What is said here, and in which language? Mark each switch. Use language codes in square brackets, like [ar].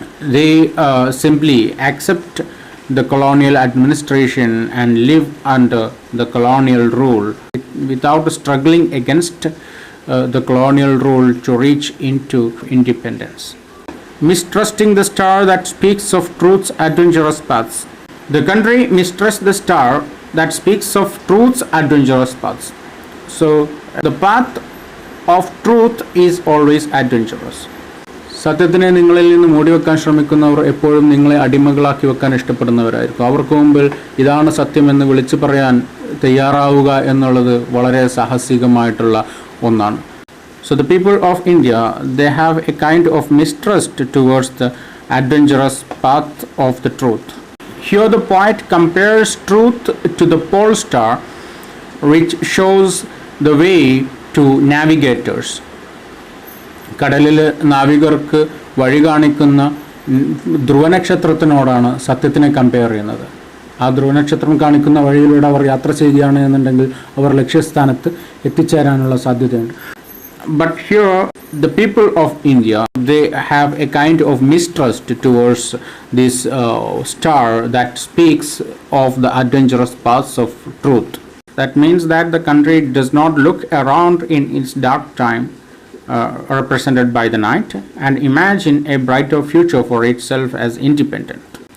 [en] They simply accept the colonial administration and live under the colonial rule without struggling against the colonial rule to reach into independence. Mistrusting the star that speaks of truth's adventurous paths. The country mistrusts the star that speaks of truth's adventurous paths. So the path of truth is always adventurous. [ml] സത്യത്തിനെ നിങ്ങളിൽ നിന്ന് മൂടിവെക്കാൻ ശ്രമിക്കുന്നവർ എപ്പോഴും നിങ്ങളെ അടിമകളാക്കി വെക്കാൻ ഇഷ്ടപ്പെടുന്നവരായിരിക്കും. അവർക്ക് മുമ്പിൽ ഇതാണ് സത്യമെന്ന് വിളിച്ചു പറയാൻ തയ്യാറാവുക എന്നുള്ളത് വളരെ സാഹസികമായിട്ടുള്ള ഒന്നാണ്. [en] So the people of India, they have a kind of mistrust towards the adventurous path of the truth. Here the poet compares truth to the pole star, which shows the way to navigators. [ml] കടലിൽ നാവികർക്ക് വഴി കാണിക്കുന്ന ധ്രുവനക്ഷത്രത്തിനോടാണ് സത്യത്തിനെ compare ചെയ്യുന്നത്. ആ ധ്രുവനക്ഷത്രം കാണിക്കുന്ന വഴിയിലൂടെ അവർ യാത്ര ചെയ്യുകയാണ് എന്നുണ്ടെങ്കിൽ അവർ ലക്ഷ്യസ്ഥാനത്ത് എത്തിച്ചേരാനുള്ള സാധ്യതയുണ്ട്. [en] But here the people of India, they have a kind of mistrust towards this star that speaks of the adventurous paths of truth. That means that the country does not look around in its dark time, represented by the night, and imagine a brighter future for itself as independent.